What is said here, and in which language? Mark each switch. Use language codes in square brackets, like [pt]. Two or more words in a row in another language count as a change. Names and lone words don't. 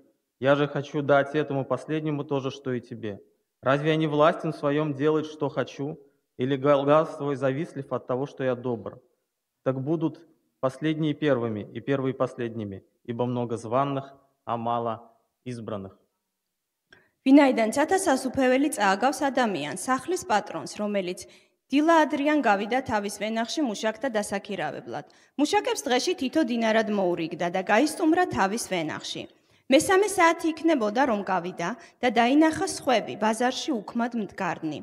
[ru] Я же хочу дать этому последнему то же, что и тебе. Разве я не властен в своем делать, что хочу? Или глаз твой завистлив от того, что я добр? Так будут последние первыми и первые последними, ибо много званных, а мало избранных». [ka] ვინაიდან ცათასასუფეველი წააგავს ადამიანს, სახლის პატრონს, რომელიც დილა ადრიან გავიდა თავის ვენახში მუშაკთა დასაქირავებლად. მუშაკებს დღეში თითო დინარად მოურიგდა და გაისტუმრა თავის ვენახში. მესამე საათი იქნებოდა რომ გავიდა და დაინახა სხვები ბაზარში უქმად მდგარნი.